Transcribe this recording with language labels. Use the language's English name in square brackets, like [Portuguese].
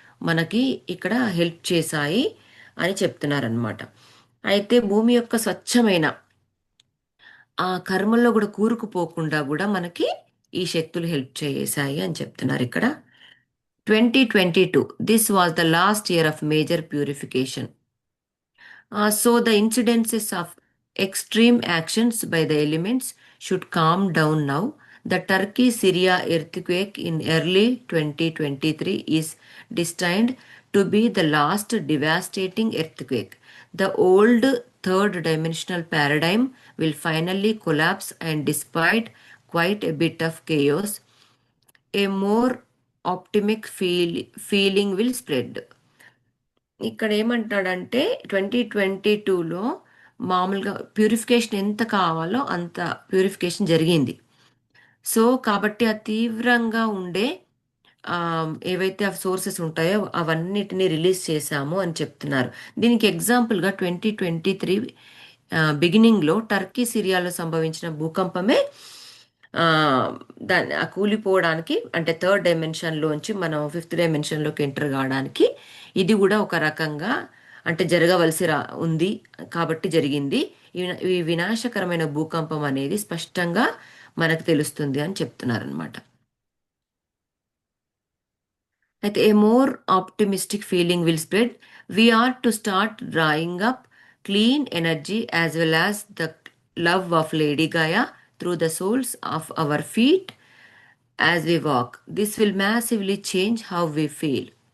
[Telugu] మనకి ఇక్కడ హెల్ప్ చేశాయి అని చెప్తున్నారనమాట. అయితే భూమి యొక్క స్వచ్ఛమైన ఆ కర్మల్లో కూడా కూరుకుపోకుండా కూడా మనకి ఈ శక్తులు హెల్ప్ చేశాయి అని చెప్తున్నారు ఇక్కడ. [English] 2022, this was the last year of major purification. So the incidences of extreme actions by the elements should calm down now. The Turkey Syria earthquake in early 2023 is destined to be the last devastating earthquake. The old third dimensional paradigm will finally collapse, and despite quite a bit of chaos, a more optimistic feeling will spread. [Telugu] ఇక్కడ ఏమంటాడంటే 2022లో మామూలుగా purification ఎంత కావాలో అంత purification జరిగింది. So కాబట్టి ఆ తీవ్రంగా ఉండే ఆ, ఏవైతే ఆ సోర్సెస్ ఉంటాయో అవన్నిటిని రిలీజ్ చేశాము అని చెప్తున్నారు. దీనికి ఎగ్జాంపుల్గా 2023 బిగినింగ్లో టర్కీ సిరియాలో సంభవించిన భూకంపమే ఆ, దాన్ని ఆ కూలిపోవడానికి, అంటే థర్డ్ డైమెన్షన్లోంచి మనం ఫిఫ్త్ డైమెన్షన్లోకి ఎంటర్ కావడానికి ఇది కూడా ఒక రకంగా అంటే జరగవలసి ఉంది కాబట్టి జరిగింది. ఈ వినాశకరమైన భూకంపం అనేది స్పష్టంగా మనకు తెలుస్తుంది అని చెప్తున్నారనమాట. [English] అయితే a more optimistic feeling will spread. We are to start drawing up clean energy as well as the love of lady Gaia through the soles of our feet as we walk. This will massively change how we feel.